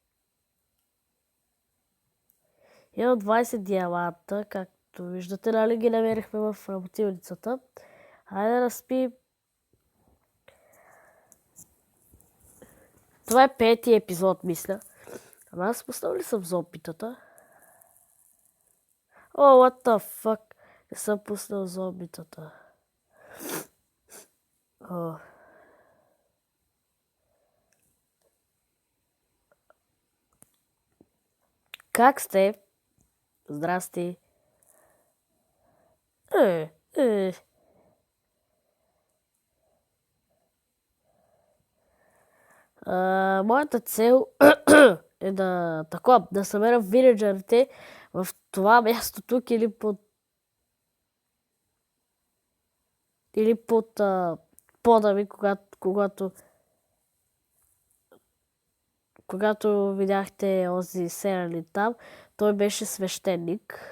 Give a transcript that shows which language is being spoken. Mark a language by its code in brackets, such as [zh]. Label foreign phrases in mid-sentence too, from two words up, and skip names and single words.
[bg] Имам 20 диаманта, както виждате, нали ги намерихме в работилницата. Хайде да спим. Това е 5-ти епизод, мисля. Ама аз поставил ли съм зомбитата? О, [en] what the fuck? [bg] Не съм пуснал зомбитата. Как сте? Здрасти. Моята цел е да събера виледжерите в това място тук или под пода ми, когато видяхте този Сералин там, той беше свещеник.